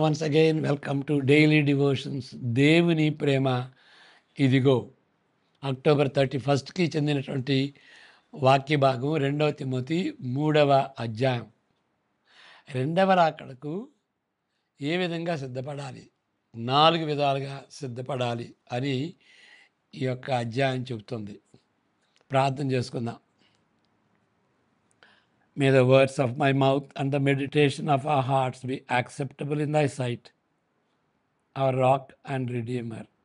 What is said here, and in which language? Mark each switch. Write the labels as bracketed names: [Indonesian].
[English] Once again, welcome to Daily Devotions. [Telugu] దేవుని ప్రేమ ఇదిగో. October 31కి చెందినటువంటి వాక్య భాగం 2 తిమోతి 3వ అధ్యాయం. రెండవ రాకడకు ఏ విధంగా సిద్ధపడాలి, 4 విధాలుగా సిద్ధపడాలి అని ఈ యొక్క అధ్యాయం చెబుతుంది. ప్రార్థన చేసుకుందాం. [English] May the words of my mouth and the meditation of our hearts be acceptable in thy sight, our rock and redeemer.